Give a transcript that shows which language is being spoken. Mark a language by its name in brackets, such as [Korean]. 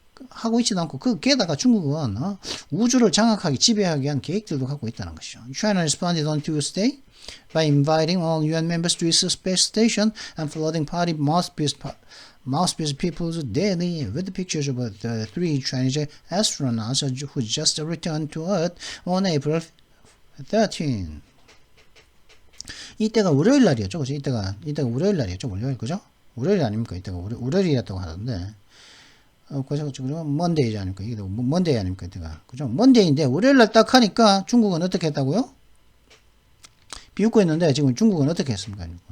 [Korean] 하고 있지도 않고 게다가 중국은 우주를 장악하기 지배하기 위한 계획들도 갖고 있다는 것이죠. [English] China responded on Tuesday by inviting all UN members to its space station and flooding party mouthpiece people's daily with pictures of the three Chinese astronauts who just returned to Earth on April 13. [Korean] 이때가 월요일 날이었죠, 그죠? 이때가 월요일 날이었죠, 월요일, 그죠? 월요일 아닙니까? 이때가 월요일이었다고 하던데. 그죠? 먼데이지 아닙니까? 이게 먼데이 아닙니까? 이때가. 그죠? 먼데이인데, 월요일 날 딱 하니까 중국은 어떻게 했다고요? 비웃고 있는데, 지금 중국은 어떻게 했습니까?